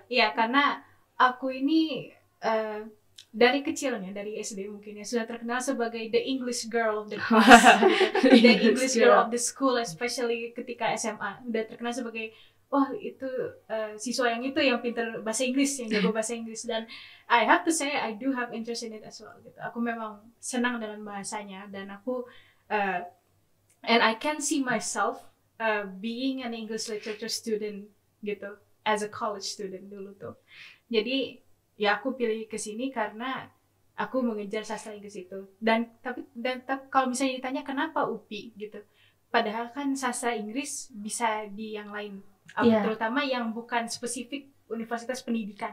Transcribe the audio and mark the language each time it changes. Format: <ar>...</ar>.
<id>Iya, karena aku ini dari kecilnya, dari SD mungkin ya, sudah terkenal sebagai</id> <en>the English girl of the class, the English girl of the school, especially</en> <id>ketika SMA. Udah terkenal sebagai itu siswa yang pintar bahasa Inggris, yang jago bahasa Inggris. Dan</id> <en>I have to say I do have interest in it as well</en> <id>gitu. Aku memang senang dengan bahasanya, dan aku</id> <en>and I can see myself being an English literature student gitu, as a college student</en> <id>dulu tuh. Jadi ya aku pilih ke sini karena aku mengejar sastra Inggris itu. Dan tapi kalau misalnya ditanya kenapa UPI gitu, padahal kan sastra Inggris bisa di yang lain, terutama yang bukan spesifik universitas pendidikan.</id>